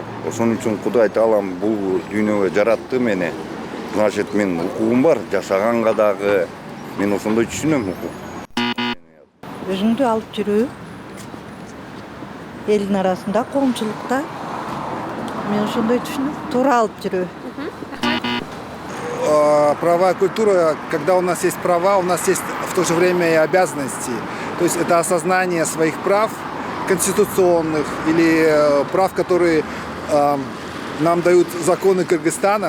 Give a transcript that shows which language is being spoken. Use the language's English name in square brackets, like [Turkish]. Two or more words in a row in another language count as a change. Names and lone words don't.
[Kyrgyz] Ошон үчүн Кудай Таалам бул дүйнөгө жаратты мени. Значит, мен укугум бар, жашаганга дагы мен ошондой түшүнөм укук. Өзүңдү алып жүрүү, элдин арасында, коомчулукта. Мен ошондой түшүнөм, туура алып жүрүү. [Russian] Правовая культура, когда у нас есть права, у нас есть в то же время и обязанности. То есть это осознание своих прав конституционных или прав, которые нам дают законы Кыргызстана.